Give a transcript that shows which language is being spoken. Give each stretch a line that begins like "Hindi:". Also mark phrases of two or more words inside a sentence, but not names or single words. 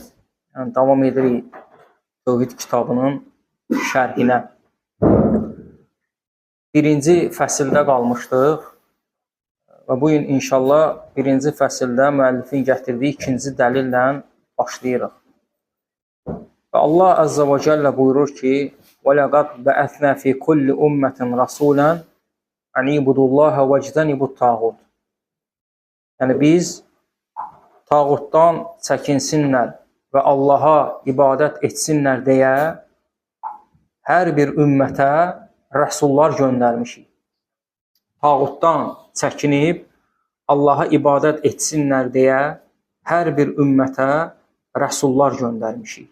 Azerbaijani: Yəni, davam edirik Tövhid kitabının şərhinə. Birinci fəsildə qalmışdıq və bugün inşallah birinci fəsildə müəllifin gətirdiyi ikinci dəlillə başlayırıq. Və Allah
Arabic: عز وجل
Azerbaijani: buyurur ki,
Arabic: وَلَقَدْ بَأَثْنَا فِي كُلِّ أُمَّةٍ رَسُولًا أَنِ اعْبُدُوا اللَّهَ وَاجْتَنِبُوا الطَّاغُوتَ.
Azerbaijani: Yəni biz tağutdan çəkinsinlər və Allaha ibadət etsinlər deyə hər bir ümmətə rəsullar göndərmişik. Tağutdan çəkinib Allaha ibadət etsinlər deyə hər bir ümmətə rəsullar göndərmişik.